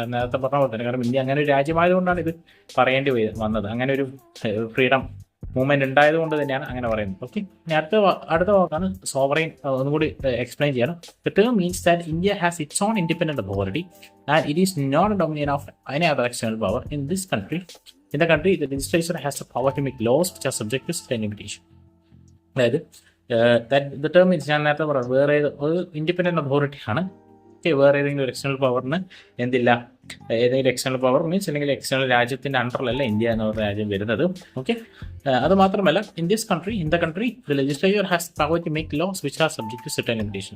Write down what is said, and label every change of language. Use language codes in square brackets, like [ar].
[ml] നേരത്തെ പറഞ്ഞ പോലെ തന്നെ, കാരണം ഇന്ത്യ അങ്ങനെ ഒരു രാജ്യമായതുകൊണ്ടാണ് ഇത് പറയേണ്ടി വന്നത്, അങ്ങനെ ഒരു ഫ്രീഡം മൂവ്മെന്റ് ഉണ്ടായത് കൊണ്ട് തന്നെയാണ് അങ്ങനെ പറയുന്നത്. ഓക്കെ, അടുത്ത വാക്കാണ് സോവറൈൻ. ഒന്നുകൂടി എക്സ്പ്ലെയിൻ ചെയ്യണം. [en] The term means that India has its own independent authority and it is not a dominion of any other external power in this country. In the country, the legislature has the power to make laws which are subject to certain limitation. [ml] അതായത് [en] the term is [ml] ഞാൻ നേരത്തെ പറഞ്ഞു, വേറെ ഒരു independent authority ആണ്. Okay, വേറെ ഏതെങ്കിലും ഒരു എക്സ്റ്റേണൽ പവറിന് എന്തില്ല, ഏതെങ്കിലും എക്സ്റ്റേണൽ പവർ മീൻസ് അല്ലെങ്കിൽ എക്സ്റ്റേണൽ രാജ്യത്തിൻ്റെ അണ്ടറിലല്ല ഇന്ത്യ എന്ന് പറഞ്ഞ രാജ്യം വരുന്നത്. [en] okay, [ml] അത് മാത്രമല്ല [en] In the country the legislature has power to make laws which are subject to certain limitation.